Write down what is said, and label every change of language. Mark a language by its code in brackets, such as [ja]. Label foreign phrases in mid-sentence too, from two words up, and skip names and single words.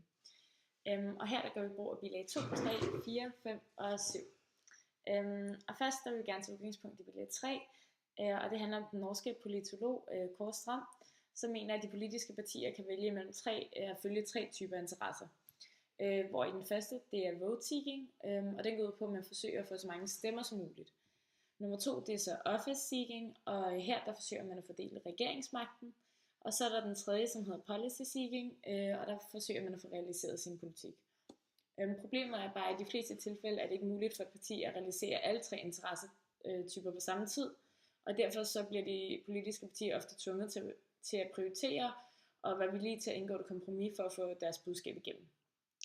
[da] Og her der gør vi brug af bilag 2, 3, 4, 5 og 7. Og først der vil vi gerne tage udgangspunkt i bilag 3, og det handler om den norske politolog Kåre Stram, som mener, at de politiske partier kan vælge mellem at følge 3 typer interesser. Hvor i den første, det er vote-seeking, og den går ud på, at man forsøger at få så mange stemmer som muligt. Nummer 2, det er så office-seeking, og her der forsøger man at fordele regeringsmagten. Og så er der den tredje, som hedder policy-seeking, og der forsøger man at få realiseret sin politik. Problemet er bare, at i de fleste tilfælde er det ikke muligt for et parti at realisere alle 3 interessetyper på samme tid, og derfor så bliver de politiske partier ofte tvunget til at prioritere og være villige til at indgå et kompromis for at få deres budskab igennem.